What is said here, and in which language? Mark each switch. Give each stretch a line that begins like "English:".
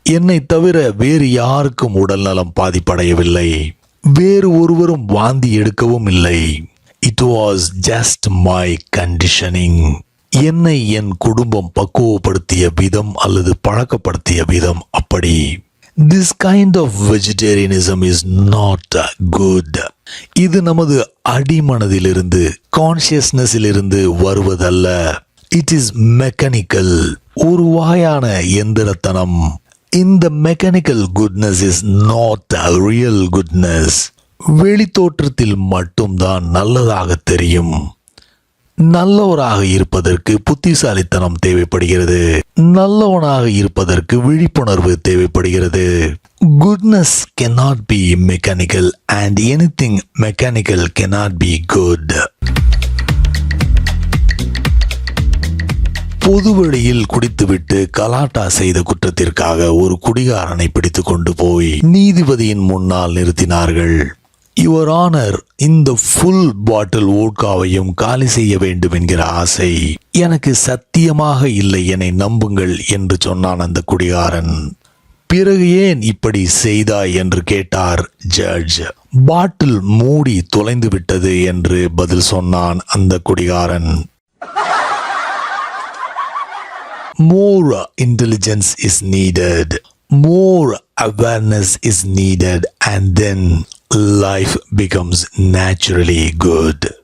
Tamil: என்னை தவிர வேறு யாருக்கும் உடல் நலம் பாதிப்படையவில்லை. வேறு ஒருவரும் வாந்தி எடுக்கவும் இல்லை.
English: It was just my conditioning.
Tamil: என்னை என் குடும்பம் பக்குவப்படுத்திய விதம் அல்லது பழக்கப்படுத்திய விதம் அப்படி.
English: This kind of vegetarianism is not good.
Tamil: இது நமது அடிமனதிலிருந்து, கான்சியஸ்னஸிலிருந்து வருவதல்ல.
English: It is mechanical.
Tamil: ஒரு வகையான எந்திரத்தனம்.
English: இந்த mechanical goodness is not a real goodness.
Tamil: வெளித்தோற்றத்தில் மட்டும்தான் நல்லதாக தெரியும். நல்லவராக இருப்பதற்கு புத்திசாலித்தனம் தேவைப்படுகிறது. நல்லவனாக இருப்பதற்கு விழிப்புணர்வு தேவைப்படுகிறது.
English: Goodness cannot be mechanical and anything mechanical cannot be good.
Tamil: பொதுவெளியில் குடித்துவிட்டு கலாட்டா செய்த குற்றத்திற்காக ஒரு குடிகாரனை பிடித்து கொண்டு போய் நீதிபதியின் முன்னால் நிறுத்தினார்கள்.
English: your honour,
Tamil: இந்த ஃபுல் பாட்டில் வோட்காவையும் காலி செய்ய வேண்டும் என்கிற ஆசை எனக்கு சத்தியமாக இல்லை, என்னை நம்புங்கள் என்று சொன்னான் அந்த குடிகாரன். பிறகு ஏன் இப்படி செய்தாய் என்று கேட்டார் ஜட்ஜ். பாட்டில் மூடி தொலைந்து விட்டது என்று பதில் சொன்னான் அந்த குடிகாரன்.
English: More intelligence is needed. More awareness is needed, and then life becomes naturally good.